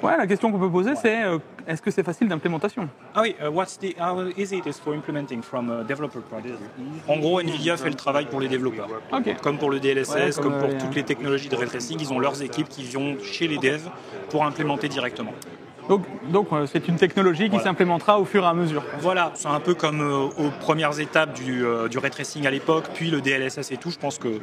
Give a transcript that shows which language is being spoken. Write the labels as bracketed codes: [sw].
[fr] Ouais, la question qu'on peut poser, c'est est-ce que c'est facile d'implémentation? Ah oui, [en] how easy it is for implementing from a developer point of view. [fr] En gros, NVIDIA fait le travail pour les développeurs. Ok. Comme pour le DLSS, Ouais, comme pour les, toutes les technologies de ray tracing, ils ont leurs équipes qui vont chez les devs pour implémenter directement. Donc c'est une technologie qui s'implémentera au fur et à mesure. Voilà, c'est un peu comme aux premières étapes du ray tracing à l'époque, puis le DLSS et tout, je pense que...